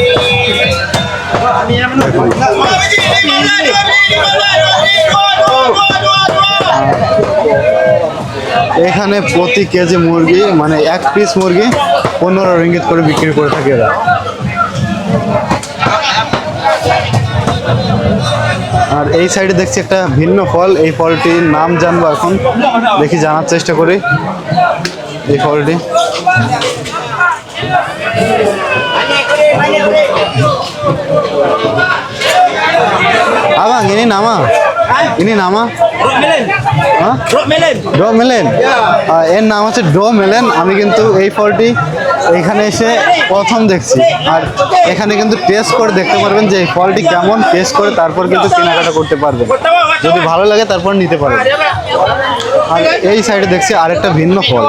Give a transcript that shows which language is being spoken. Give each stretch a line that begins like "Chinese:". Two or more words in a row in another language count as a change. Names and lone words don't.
Bangla: এখানে প্রতি কেজি মুরগি মানে 1 পিস মুরগি 15 রিঙ্গিত করে বিক্রি করে থাকে এরা। আর এই সাইডে দেখছি একটা ভিন্ন ফল। এই ফলটির নাম জানবো এখন, দেখি জানার চেষ্টা করি। এই ফলটি
Malay: abang ini nama
Bangla: ডো মেলেন। এর নাম হচ্ছে ডো মেলেন। আমি কিন্তু এই ফলটি এখানে এসে প্রথম দেখছি। আর এখানে কিন্তু টেস্ট করে দেখতে পারবেন যে এই ফলটি কেমন, টেস্ট করে তারপর কিন্তু কেনাকাটা করতে পারবেন। যদি ভালো লাগে তারপর নিতে পারবেন। আর এই সাইডে দেখছি আরেকটা ভিন্ন ফল।